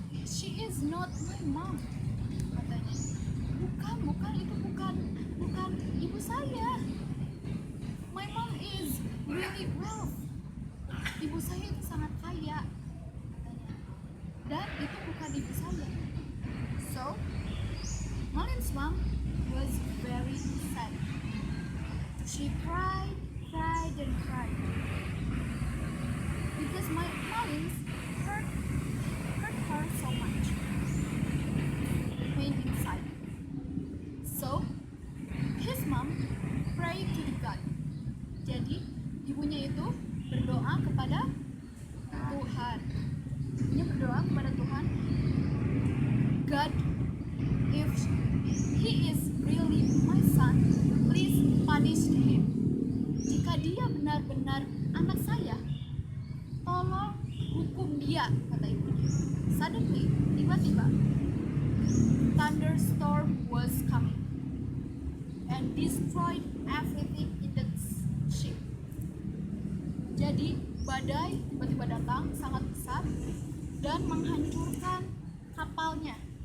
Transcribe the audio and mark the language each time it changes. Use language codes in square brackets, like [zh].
[en] She is not my mom, [id] katanya. Bukan, itu bukan ibu saya. [en] My mom is really wealth. [id] Ibu saya itu sangat kaya, katanya. Dan itu bukan ibu saya. [en] So, Malin's mom was very sad. She cried and cried because Malin's hurt her so much, pain inside. So, his mom prayed to the God. [id] Jadi, ibunya itu berdoa kepada Tuhan. Ibunya berdoa kepada Tuhan, [en] God, if he is really my son, please punish him. [id] Jika dia benar-benar anak saya, tolong hukum dia, kata ibunya. [en] Suddenly, [id] tiba-tiba, [en] thunderstorm was coming and destroyed everything in the ship. [id] Jadi, badai tiba-tiba datang sangat besar dan menghancurkan kapalnya.